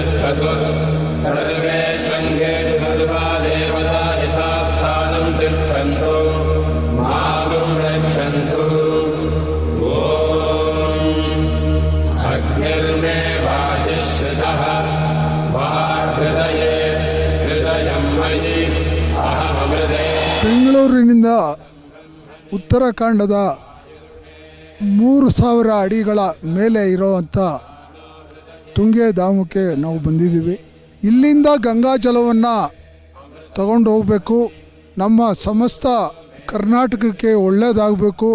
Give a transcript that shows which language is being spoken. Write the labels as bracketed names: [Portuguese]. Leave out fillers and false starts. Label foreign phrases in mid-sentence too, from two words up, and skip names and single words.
[Sanskrit] तिष्ठतु सर्वे शृङ्गेषु सर्वा देवता यथा स्थानं तिष्ठन्तु मागुं रक्षन्तु ॐ अग्निर्मे वाजिश्रितः वाहृदये हृदयं मयि अहमृते. [Kannada] ಬೆಂಗಳೂರಿನಿಂದ ಉತ್ತರಾಖಂಡದ 3000 ಅಡಿಗಳ ಮೇಲೆ ಇರೋವಂಥ ತುಂಗೆ ಧಾಮಕ್ಕೆ ನಾವು ಬಂದಿದ್ದೀವಿ. ಇಲ್ಲಿಂದ ಗಂಗಾ ಜಲವನ್ನು ತಗೊಂಡು ಹೋಗಬೇಕು. ನಮ್ಮ ಸಮಸ್ತ ಕರ್ನಾಟಕಕ್ಕೆ ಒಳ್ಳೆಯದಾಗಬೇಕು.